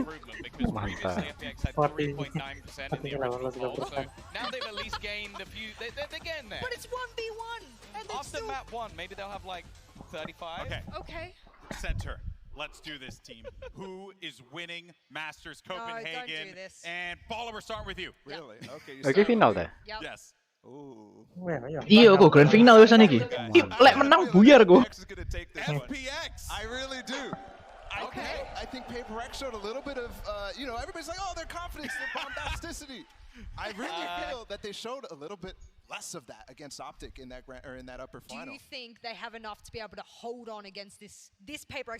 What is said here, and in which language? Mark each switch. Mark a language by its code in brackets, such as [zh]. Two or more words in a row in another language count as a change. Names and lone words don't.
[en] Because previously FPX had 3.9% in the original poll, so now they've at least gained a few. They're getting there. But it's 1v1. After map 1, maybe they'll have like 35. Okay. Center. Let's do this, team. Who is winning Masters Copenhagen? No, don't do this. And Baller, we're starting with you. Really? Okay. [id] Oke, final deh. [en] Yep. Yes. [jv] Iya, kok [en] grand final [jv] wis iki. Lek menang buyar kok. [en] FPX. I really do. Okay. I think PaperX showed a little bit of, you know, everybody's like, oh, their confidence, their bombasticity. I really feel that they showed a little bit less of that against Optic in that in that upper final. Do you think they have enough to be able to hold on against this PaperX?